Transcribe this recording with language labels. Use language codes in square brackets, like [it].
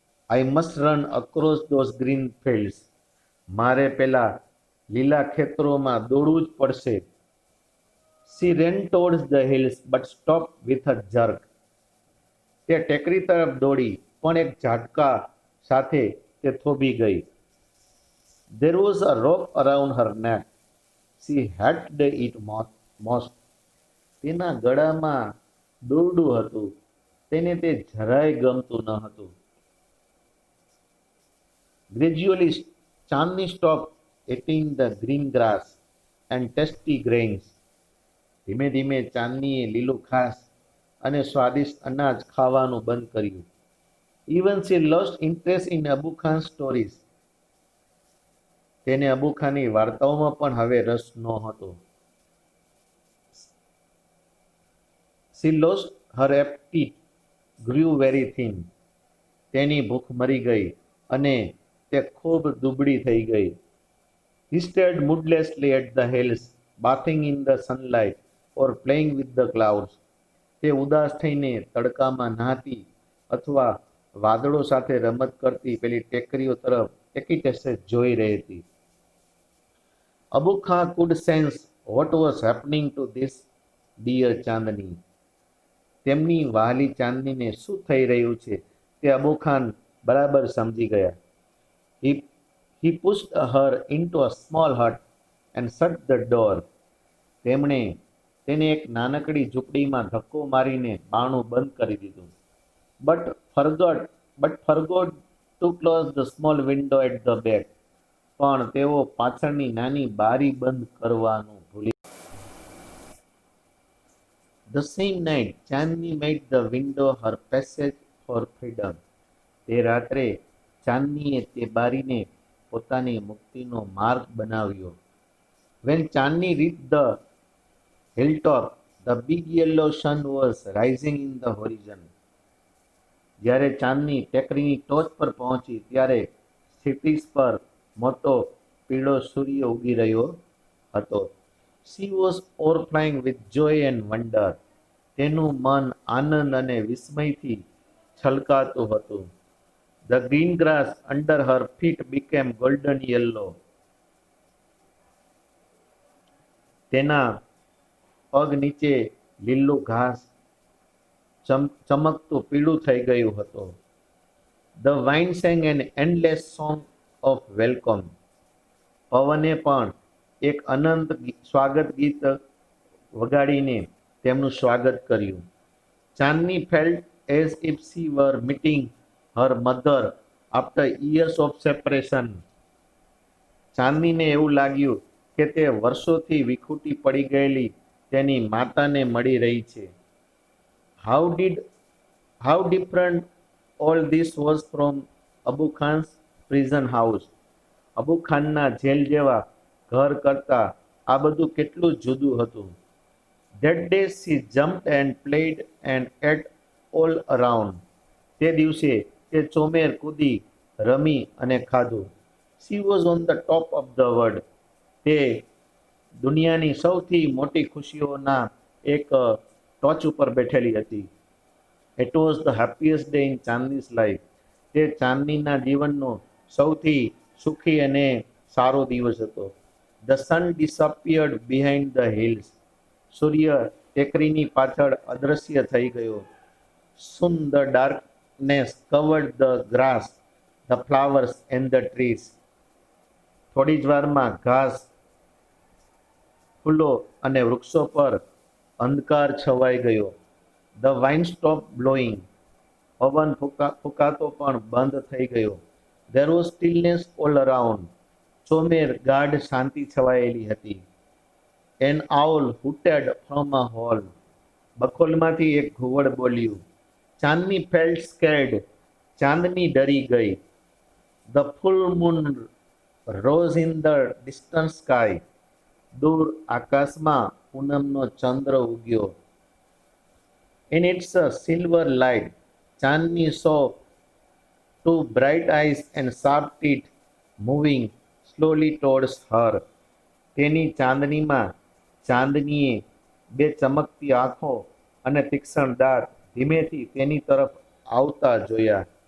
[en] I must run across those green fields. [gu] મારે પેલા લીલા ખેતરોમાં દોડવું જ પડશે. [en] She ran towards the hills but stop with a jerk. [gu] તે ટેકરી તરફ દોડી પણ એક ઝાટકા સાથે તે થોભી ગઈ. [en] There was a rope around her neck. She hated it most. [gu] તેના ગળામાં દોરડું હતું. તેને તે જરાય ગમતું ન હતું. [en] Gradually, Chandni stopped eating the green grass and tasty grains. [gu] ધીમે ધીમે ચાંદનીએ લીલું ઘાસ અને સ્વાદિષ્ટ અનાજ ખાવાનું બંધ કર્યું. [en] Even she lost interest in Abu Khan stories. [gu] તેને અબુ ખાનની વાર્તાઓમાં પણ હવે રસ નહોતો. [en] She lost her appetite, grew very thin. [gu] તેની ભૂખ મરી ગઈ અને તે ખૂબ દુબળી થઈ ગઈ. [en] He stared moodlessly at the hills, bathing in the sunlight or playing with the clouds. [gu] તે ઉદાસ થઈને તડકામાં નહાતી અથવા વાદળો સાથે રમત કરતી પેલી ટેકરીઓ તરફ એકીટસે જોઈ રહી હતી. [en] Abu Khan could sense what was happening to this dear Chandni. [gu] તેમની વહાલી ચાંદનીને શું થઈ રહ્યું છે તે અબુ ખાન બરાબર સમજી ગયા. [en] He pushed her into a small hut and shut the door. [gu] તેમણે તેને એક નાનકડી ઝૂંપડીમાં ધક્કો મારીને બારણું બંધ કરી દીધું. [en] But forgot to close the small window at the back. [gu] પણ તેઓ પાછળની નાની બારી બંધ કરવાનું ભૂલી. [en] The same night, Chandni made the window her passage for freedom. [gu] તે રાત્રે ચાંદનીએ તે બારીને પોતાની મુક્તિનો માર્ગ બનાવ્યો. [en] When Chandni reached the hilltop, the big yellow sun was rising in the horizon. [gu] જ્યારે ચાંદની ટેકરીની ટોચ પર પહોંચી ત્યારે ક્ષિતિજ પર મોટો પીળો સૂર્ય ઉગી રહ્યો હતો. [en] She was overflowing with joy and wonder. [gu] તેનું મન આનંદ અને વિસ્મયથી છલકાતું હતું. [en] The green grass under her feet became golden yellow. [gu] તેના પગ નીચે લીલું ઘાસ ચમકતું પીળું થઈ ગયું હતું. [en] The wind sang an endless song of welcome. [gu] પવને પણ એક અનંત સ્વાગત ગીત વગાડીને તેમનું સ્વાગત કર્યું. [en] Chandni felt as if she were meeting her mother after years of separation. [gu] ચાંદનીને એવું લાગ્યું કે તે વર્ષોથી વિખૂટી પડી ગયેલી તેની માતાને મળી રહી છે. [en] How different all this was from Abu Khan's prison house. [gu] Abu ખાનના જેલ જેવા ઘર કરતા આ બધું કેટલું જુદું હતું. [en] That day she jumped and played and ate all around. [gu] તે દિવસે તે ચોમેર કૂદી રમી અને ખાધું. [en] She was on the top of the world. [gu] તે દુનિયાની સૌથી મોટી ખુશીઓના એક ટોચ ઉપર બેઠેલી હતી. [en] It was the happiest day in Chandni's life. [gu] તે ચાંદનીના જીવનનો સૌથી સુખી અને સારો દિવસ હતો. [en] The sun disappeared behind the hills. [gu] સૂર્ય ટેકરીની પાછળ અદૃશ્ય થઈ ગયો. [en] Soon the darkness covered the grass, the flowers and the trees. [gu] થોડી જ વારમાં ઘાસ, ફૂલો અને વૃક્ષો પર અંધકાર છવાઈ ગયો. [en] The wind stopped blowing. [gu] પવન ફૂંકાતો પણ બંધ થઈ ગયો. [en] There was stillness all around. [gu] ચોમેર ગાઢ શાંતિ છવાયેલી હતી. [en] An owl hooted from a hole. [gu] બખોલમાંથી એક ઘુવડ બોલ્યું. [en] Chandni felt scared. [gu] ચાંદની ડરી ગઈ. [en] The full moon rose in the distant sky. [gu] દૂર આકાશમાં પૂનમનો ચંદ્ર ઉગ્યો. [en] In its silver light, Chandni saw two bright eyes and sharp teeth moving slowly towards her. [gu] તેની ચાંદનીમાં ચાંદનીએ બે ચમકતી આંખો અને તીક્ષ્ણ દાંત ધીમેથી તેની તરફ આવતા જોયા.